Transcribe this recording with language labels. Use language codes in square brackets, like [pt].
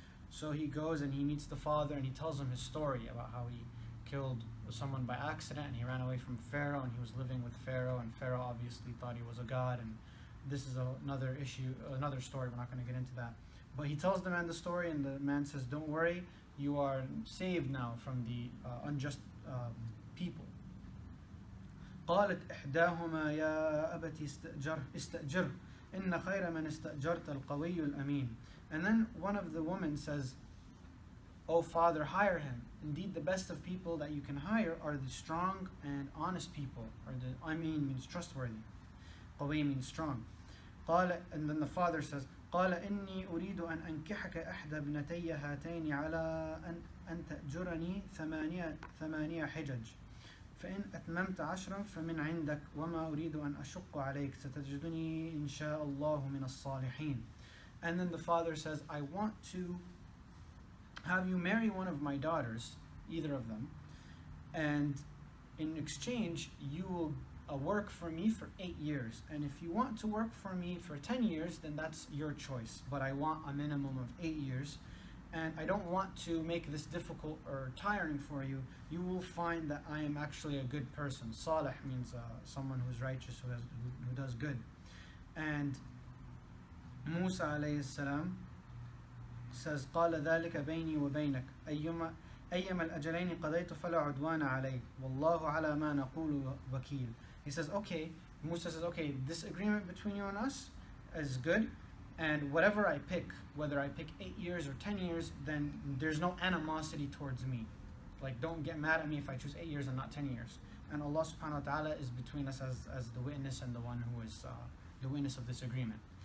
[en] So he goes and he meets the father, and he tells him his story about how he killed someone by accident and he ran away from Pharaoh, and he was living with Pharaoh, and Pharaoh obviously thought he was a god, and this is another story. We're not going to get into that. But he tells the man the story, and the man says, "Don't worry, you are saved now from the unjust people." [ar] قالت إحداهما يا أبت استأجره إن خير من استأجرت القوي الأمين. [en] And then one of the women says, "O father, hire him. Indeed, the best of people that you can hire are the strong and honest people." Or the Amin means trustworthy. قوي means strong. And then the father says, [ar] قال إني أريد أن أنكحك إحدى ابنتي هاتين على أن تأجرني ثمانية حجج فإن أتممت 10 فمن عندك وما أريد أن أشق عليك ستجدني إن شاء الله من الصالحين. [en] And then the father says, "I want to have you marry one of my daughters, either of them, and in exchange you will work for me for 8 years. And if you want to work for me for 10 years, then that's your choice. But I want a minimum of 8 years. And I don't want to make this difficult or tiring for you. You will find that I am actually a good person." Salih means someone who's righteous, who does good. And Musa alayhi salam says, [ar] قال ذلك بيني وبينك أيما الأجلين قضيت فلا عدوان علي والله على ما نقول وكيل. [en] He says, okay, Musa says, okay, this agreement between you and us is good, and whatever I pick, whether I pick 8 years or 10 years, then there's no animosity towards me. Like, don't get mad at me if I choose 8 years and not 10 years. And Allah subhanahu wa ta'ala is between us as the witness and the one who is the witness of this agreement.